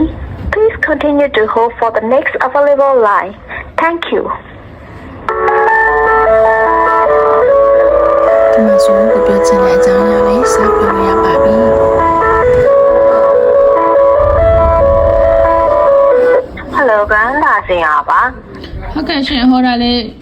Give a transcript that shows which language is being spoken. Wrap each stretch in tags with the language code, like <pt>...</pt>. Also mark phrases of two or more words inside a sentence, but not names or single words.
<en>Please continue to hold for the next available line. Thank you.</en> <my>ဒီမှာဆိုရင်ပြောချင်တဲ့အကြောင်းအရာလေးစပြောရပါပြီ Hello, Grand လာစင်ရပါ ဟုတ်ကဲ့ရှင်ဟောတာလေး</my>